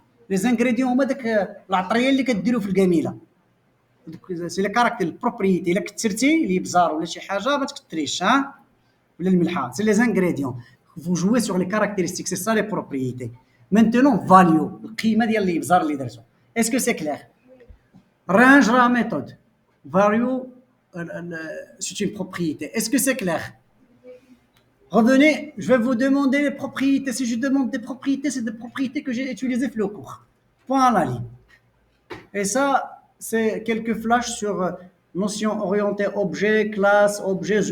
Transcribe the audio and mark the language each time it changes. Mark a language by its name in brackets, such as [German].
[French] Les ingrédients [Arabic] هما داك العطريه اللي كديروا في القميله. سي لي كاركتير البروبريتي. الا كثرتي الابزار ولا شي حاجه ما تكثريش ها ولا الملحه. سي لي ingrédients. [French] Vous jouez sur les caractéristiques, c'est ça les propriétés. Maintenant, value, [Arabic] القيمه ديال الابزار اللي درتو. [French] Est-ce que c'est clair? Range la méthode. Value, c'est une propriété. Est-ce que c'est clair? Revenez, je vais vous demander les propriétés. Si je demande des propriétés, c'est des propriétés que j'ai utilisées dans le cours. Point à la ligne. Et ça, c'est quelques flashs sur notions orientées objet, classe, objet.